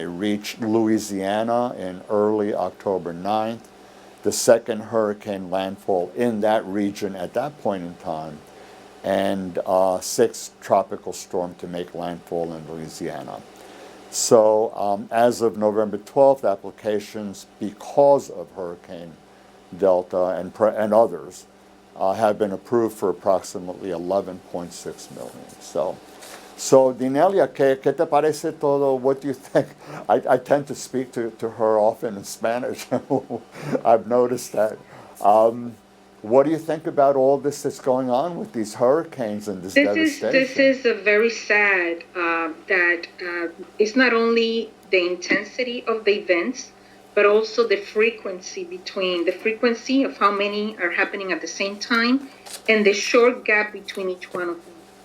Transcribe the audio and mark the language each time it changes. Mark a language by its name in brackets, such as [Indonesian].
[English] It reached Louisiana in early October 9th, the second hurricane landfall in that region at that point in time, and sixth tropical storm to make landfall in Louisiana. So as of November 12th, applications because of Hurricane Delta and others have been approved for approximately 11.6 million. [Spanish] So Dinelia, ¿qué te parece todo? [English] What do you think? I tend to speak to her often in Spanish. I've noticed that. What do you think about all this that's going on with these hurricanes and this devastation? This is a very sad that it's not only the intensity of the events, but also the frequency of how many are happening at the same time and the short gap between each one of them.